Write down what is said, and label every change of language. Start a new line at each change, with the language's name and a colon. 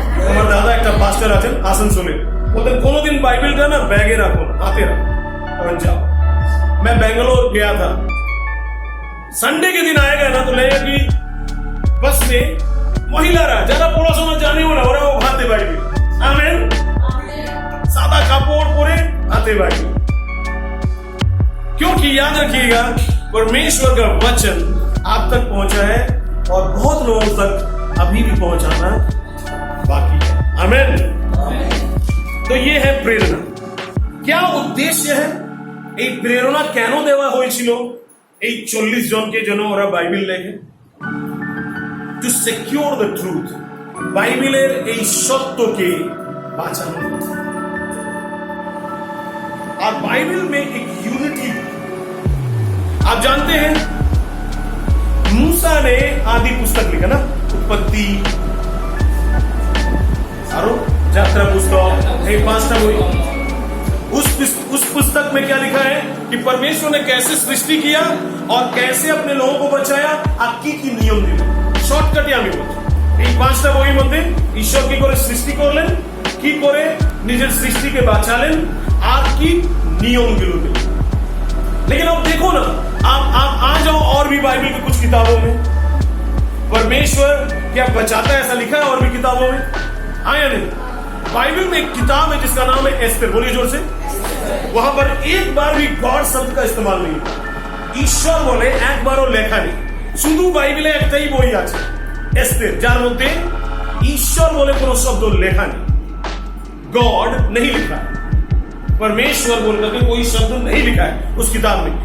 Bangla: আমার দাদা একটা পাস্টার আছেন আসানসোলে, ওদের কোনোদিন বাইবেলটা না
Hindi: बैगे रखो ना, हाथे रखो और जाओ। मैं बेंगलोर गया था, संडे के दिन आएगा ना तो लगेगा कि बस में
Bangla: মহিলারা যারা পড়াশোনা জানেও না ওরাও হাতে বাইবেল, আমেন।
Hindi: सादा कपड़ परे आते बाइबल, क्योंकि याद रखिएगा परमेश्वर का वचन आप तक पहुंचा है और बहुत लोगों तक अभी भी पहुंचाना बाकी है, आमेन। तो ये है प्रेरणा। क्या उद्देश्य है
Bangla: এই প্রেরণা কেন দেওয়া হয়েছিল এই 40 জনকে যেন ওরা বাইবেল লেখে?
English: to secure the truth,
Bangla: বাইবেলের এই সত্যকে বাঁচানো।
Hindi: और बाइबल में एक यूनिटी, आप जानते हैं मूसा ने आदि पुस्तक लिखा ना, उत्पत्ति, यात्रा पुस्तक, ये 5टा बही। उस पुस्तक में क्या लिखा है कि परमेश्वर ने कैसे सृष्टि किया और कैसे अपने लोगों को बचाया,
Bangla: আর কি কি নিয়ম দিলেন। শর্টকাটে আমি বলছি, এই 5টা বইয়ের মধ্যে ঈশ্বর কি করে সৃষ্টি করলেন, কি করে নিজের সৃষ্টিকে বাঁচালেন, আর কি नियमগুলো में।
Hindi: लेकिन अब देखो ना, आप आ जाओ और भी बाइबल की कुछ किताबों में परमेश्वर क्या बचाता है, ऐसा लिखा है और भी किताबों में, आया नहीं। बाइबल में एक किताब है जिसका नाम है एस्तेर, बोलिए जोर से। वहां पर एक बार भी गॉड शब्द का इस्तेमाल नहीं होता, ईश्वर बोले एक बारो लेखा नहीं,
Bangla: শুধু বাইবেলে একটাই বই আছে एस्तेर, যার মধ্যে ঈশ্বর বলে কোনো শব্দ লেখা নেই,
Hindi: गॉड नहीं लिखा है, परमेश्वर बोलकर के कोई शब्द नहीं लिखा है उस किताब में।